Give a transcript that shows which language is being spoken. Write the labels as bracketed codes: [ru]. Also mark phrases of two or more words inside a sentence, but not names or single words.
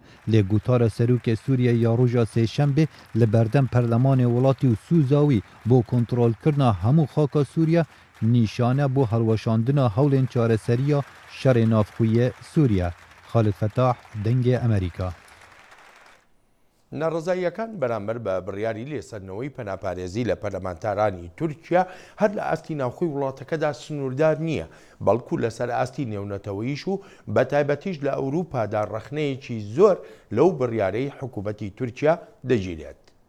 [ku] Lê gotara serokê Sûriye ya roja sêşembe li berdem perlemanê welatî û Sûzawî bo kontrolkirina hemû xaka Sûriye nîşane bo helweşandina hewlên çareseriya şerê navxwîyê Sûriye. Xalid Fetah, Dengê Amerîka. [ckb] ناڕزاییەکان بەرامبەر بە بڕیاری لێسەرنەوەی پەناپارێزی لە پەرلەمانتارانی تورکیا هەر لە ئاستی ناوخۆی وڵاتەکەدا سنووردار نییە بەڵکو لەسەر ئاستی نێونەتەوەییش و بە تایبەتیش لە ئەوروپادا ڕەخنەیەکی زۆر لەو بڕیارەی حکوومەتی تورکیا دەگیرێت.